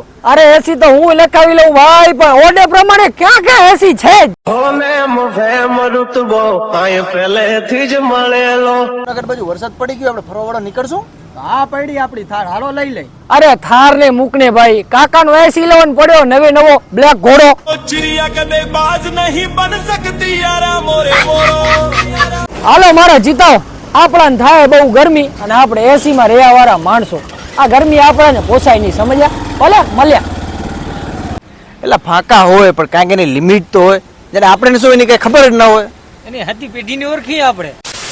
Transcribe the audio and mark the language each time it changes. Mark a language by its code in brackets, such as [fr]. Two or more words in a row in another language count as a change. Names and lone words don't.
[gu] અરે એસી તો હું લખાવી લઉં ભાઈ, પણ ઓર્ડર પ્રમાણે ક્યાં ક્યાં એસી છે જ. નગર બાજુ વરસાદ પડી ગયો, આપણે ફરવા વાળા નીકળશું. હા પડી આપડી થાર, હાલો લઈ લઈ. અરે થાર ને મૂકને ભાઈ, કાકા નો એસી લેવન પડ્યો નવે નવો બ્લેક ઘોડો. [hi] चिड़िया कदे बाज नहीं बन सकती यारा मोरे मोरो. [gu] હાલો મારા જીતાઓ, આપણાને થાય બહુ ગરમી અને આપણે એસી માં રહેવા વાળા માણસો. આ ગરમી આપણને પોસાય નહીં, સમજ્યા? ભલે મળ્યા. એટલે ફાંકા હોય પણ કાંઈક એની લિમિટ તો હોય. જ્યારે આપણે શું એની કઈ ખબર જ ના હોય. એની હતી પેઢીની ઓળખી આપણે.